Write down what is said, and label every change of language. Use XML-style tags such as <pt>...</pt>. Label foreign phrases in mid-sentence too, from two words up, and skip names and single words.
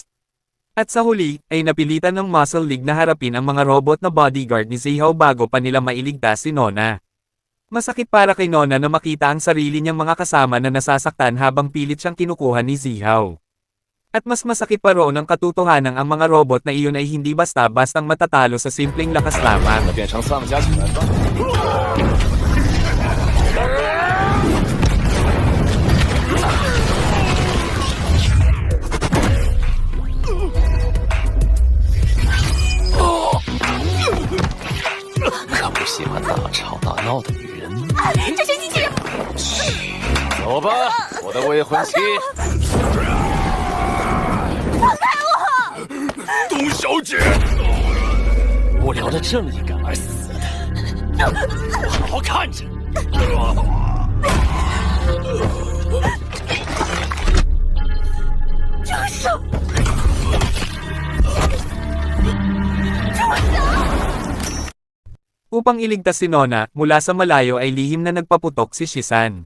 <tl>At sa huli, ay napilitan ng Muscle League na harapin ang mga robot na bodyguard ni Zihao bago pa nila mailigtas si Nona. Masakit para kay Nona na makita ang sarili niyang mga kasama na nasasaktan habang pilit siyang kinukuha ni Zihao. At mas masakit pa roon ang katotohanan ang mga robot na iyon ay hindi basta-bastang matatalo sa simpleng lakas lamang.</tl> <zh>变成丧家犬吧。可不喜欢大吵大闹的女人。这些机器人，走吧，我的未婚妻。董小姐，无聊的正义感而死的，好好看着。</zh> <tl>Upang iligtas si Nona, mula sa malayo ay lihim na nagpaputok si Shisan.</tl>